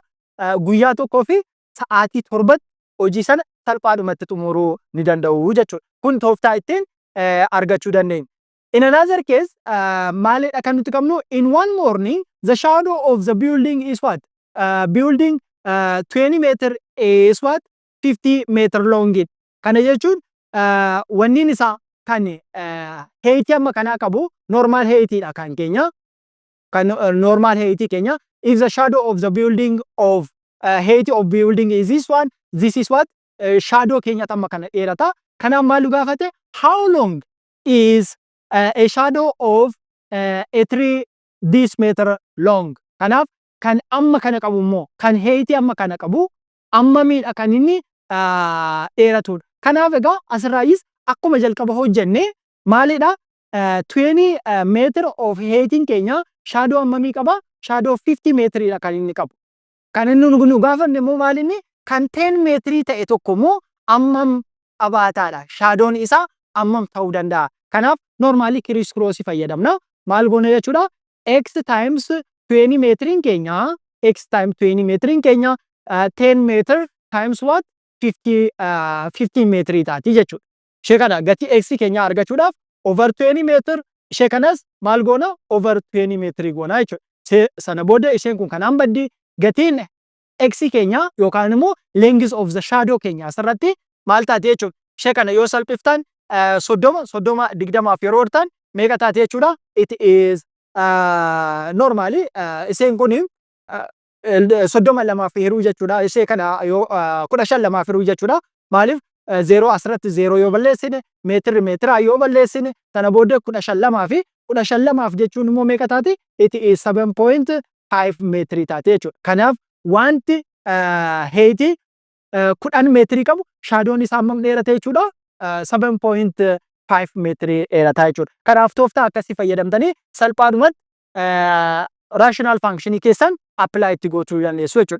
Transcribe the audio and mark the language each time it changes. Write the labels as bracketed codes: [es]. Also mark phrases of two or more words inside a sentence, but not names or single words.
[om] Guyyaa tokkoo fi sa'aatii 7 hojii sana salphaadhumatti xumuruu ni danda'u jechuudha. Kun tooftaa ittiin argachuu dandeenya. [en] In another case, [om] maalidha kan nuti qabnu [en] in one morning the shadow of the building is what? Building 20 meter is what? 50 meter long. [om] Kana jechuun wanniin isaa kan height amma kanaa qabu [en] normal height [om] dha kan keenya. [en] Kan normal height keenya if the shadow of the building of height of building is this one, this is what? [om] Shadow keenya amma kana dheerata. Kanaaf maal gaafate? [en] How long is a shadow of a tree this meter long? [om] Kanaaf kan amma kana qabu immoo kan height amma kana qabu amma miidha kan inni dheeratudha. Kanaaf egaa asirraayis akkuma jalqaba hojjenne maalidha 20 [en] meter of heightiin [om] keenya shadow ammamii qaba? Shadow 50 meetridha kan inni qabu. Kan inni nu gaafanne immoo maalinni kan 10 meetrii ta'e tokko immoo ammam qabaataadha. Shadow'n isaa ammam ta'uu danda'a. Kanaaf normally [en] criss cross [om] fayyadamna. Maal goone jechuudha? X times 20 meetiriin keenya X times 20 meetiriin keenya [en] 10 meter times what? [om] 15 meetrii taati jechuudha. Ishee kana gatii X keenya argachuudhaaf [en] over 20 meter [om] ishee kanas maal goona? Over 20 meetrii goona jechuudha. Sana booda isheen kun kanaan baddi gatiin X keenya yookaan immoo [en] length of the shadow [om] keenya asirratti maal taati jechuudha. Ishee kana yoo salphiftan 30 20 yeroo hortan meeqa taati jechuudha? [en] It is normally [om] isheen kun 32 hiruu jechuudha. Ishee kana yoo 15 hiruu jechuudha. Maaliif 0 asirratti 0 yoo balleessine meetira yoo balleessine sana booda 15 fi 15 jechuun immoo meeqa taati? [en] It is [om] 7.5 meetrii taati jechuudha. Kanaaf wanti height 10 meetrii qabu shadow'n isaa hammam dheerata jechuudha? 7.5 meetrii dheerata jechuudha. Kanaaf tooftaa akkasii fayyadamtanii salphaadhumatti [en] rational functionii [om] keessan apply itti gochuu dandeessu jechuudha.